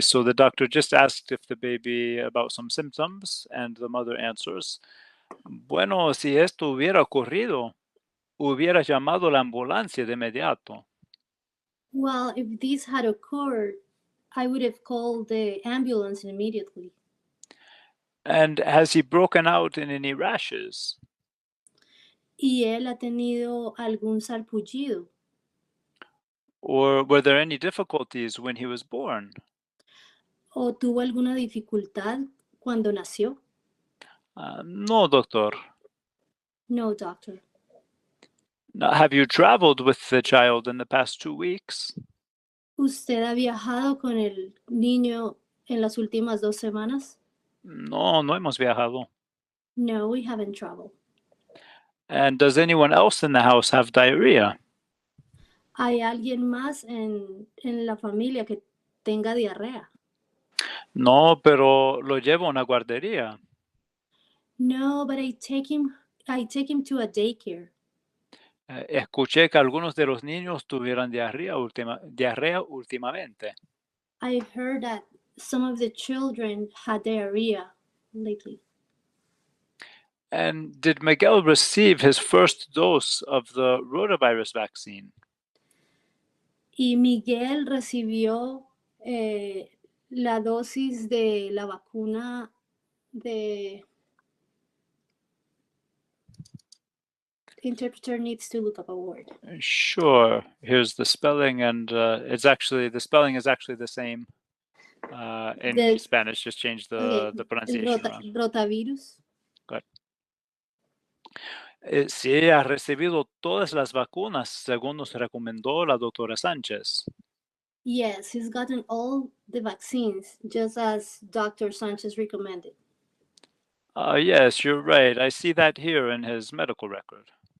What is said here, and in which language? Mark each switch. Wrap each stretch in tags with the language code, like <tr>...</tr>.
<en>So the doctor just asked if the baby about some symptoms, and the mother answers,</en> <es>bueno, si esto hubiera ocurrido, hubiera llamado la ambulancia de inmediato.</es> <en>Well, if this had occurred, I would have called the ambulance immediately. And has he broken out in any rashes?</en> <es>¿Y él ha tenido algún sarpullido?</es> <en>Or were there any difficulties when he was born?</en> <es>¿O tuvo alguna dificultad cuando nació? No, doctor.</es> <en>No, doctor. Now, have you traveled with the child in the past 2 weeks?</en> <es>¿Usted ha viajado con el niño en las últimas 2 semanas? No, no hemos viajado.</es> <en>No, we haven't traveled. And does anyone else in the house have diarrhea?</en> <es>¿Hay alguien más en la familia que tenga diarrea? No, pero lo llevo a una guardería.</es> <en>No, but I take him to a daycare.</en> <es>Escuché que algunos de los niños tuvieran diarrea últimamente.</es> <en>I heard that some of the children had diarrhea lately. And did Miguel receive his first dose of the rotavirus vaccine?</en> <es>Y Miguel recibió la dosis de la vacuna de...</es> <en>Interpreter needs to look up a word. Sure. Here's the spelling, and the spelling is actually the same in The- Spanish. Just change Okay, the</en> <es>el</es> <en>pronunciation around.</en> <es>rotavirus. Sí, ha recibido todas las vacunas según nos recomendó la doctora Sánchez.</es> <en>Yes, he's gotten all the vaccines, just as Dr. Sanchez recommended. Yes, you're right. I see that here in his medical record.</en>